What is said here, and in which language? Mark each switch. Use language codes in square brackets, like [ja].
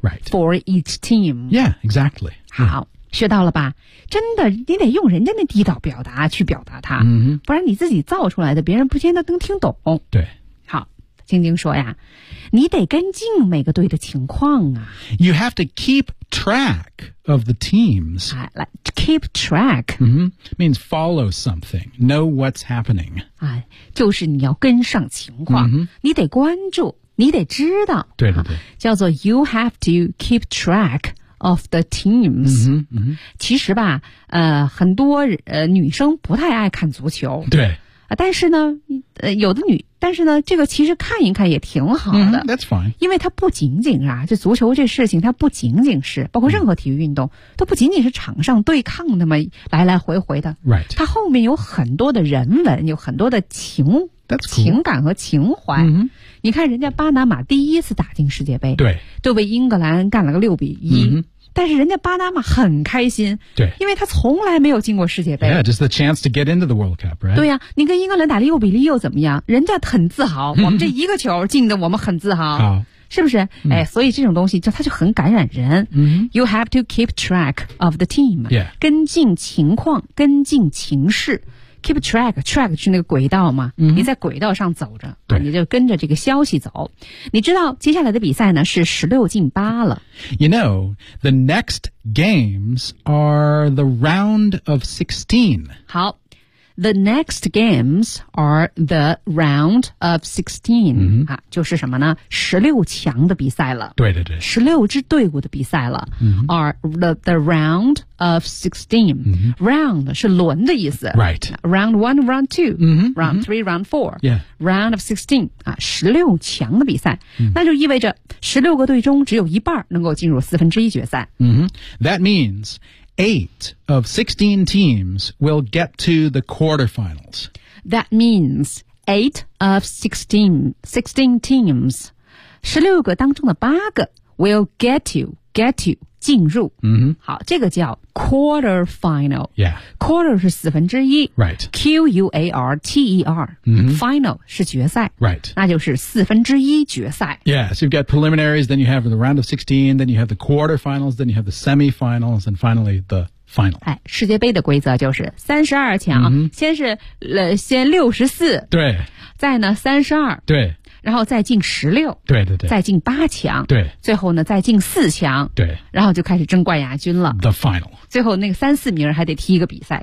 [en] right. for each team. Yeah, exactly. [zh] 好，学到了吧，真的你得用人家那地道表达去表达它、 mm-hmm. 不然你自己造出来的别人不见得能听懂，对，好，晶晶说呀，你得跟进每个队的情况啊， [en] You have to keep track of the teams、 [zh] 啊、来 keep track、 [en] mm-hmm. means follow something, know what's happening、 [zh] 啊、就是你要跟上情况、 mm-hmm. 你得关注，你得知道，对对对、啊、叫做 [en] you have to keep trackOf the teams、嗯嗯、 [zh] 其实吧，很多女生不太爱看足球，对，但是呢，有的女，但是呢，这个其实看一看也挺好的。 [en] Mm-hmm, that's fine. [zh] 因为它不仅仅啊，这足球这事情，它不仅仅是包括任何体育运动，都不仅仅是场上对抗那么来来回回的。 [en] Right. [zh] 它后面有很多的人文，有很多的情。 [en] That's cool. [zh] 情感和情怀、 mm-hmm. 你看人家巴拿马第一次打进世界杯对就被英格兰干了个6-1、 mm-hmm. 但是人家巴拿马很开心对因为他从来没有进过世界杯 [en] Yeah, just the chance to get into the World Cup, right? [zh] 对呀、啊、你跟英格兰打6-0又怎么样人家很自豪、mm-hmm. 我们这一个球进的我们很自豪好是不是、mm-hmm. 哎，所以这种东西就它就很感染人、 mm-hmm. [en] You have to keep track of the team、 yeah. [zh] 跟进情况跟进情势Keep track, track 是那个轨道嘛、嗯、你在轨道上走着对你就跟着这个消息走。你知道接下来的比赛呢是16-8了。 [en] You know, the next games are the round of 16. 好 ,the next games are the round of 16.、嗯、 [zh] 啊就是什么呢 ?16 强的比赛了。对对对。 16支队伍的比赛了、嗯、 [en] are the round,of 16. Mm-hmm. [zh] Round 是轮的意思。 [en] Right. Round 1, round 2,、 mm-hmm. round 3, round 4,、 yeah. round of 16,、 [zh] 啊、16强的比赛。 Mm-hmm. 那就意味着16个队中只有一半能够进入四分之一决赛。 Mm-hmm. [en] That means 8 of 16 teams will get to the quarterfinals. That means 8 of 16 teams, [zh] 16个当中的8个 [en] will get to, [zh] 进入、 mm-hmm. 好这个叫 quarter final、 [en] yeah. [zh] quarter 是四分之一、 [en] right. Q-U-A-R-T-E-R、 mm-hmm. [zh] final 是决赛、 [en] right. [zh] 那就是四分之一决赛 [en] yeah, so you've got preliminaries then you have the round of 16 then you have the quarter finals then you have the semifinals and finally the final、 [zh] 哎、世界杯的规则就是32强、 mm-hmm. 先是先64 对再呢32 对然后再进16 对对对再进8强对最后呢再进4强对然后就开始争冠亚军了 [en] The final [zh] 最后那个3、4名还得踢一个比赛、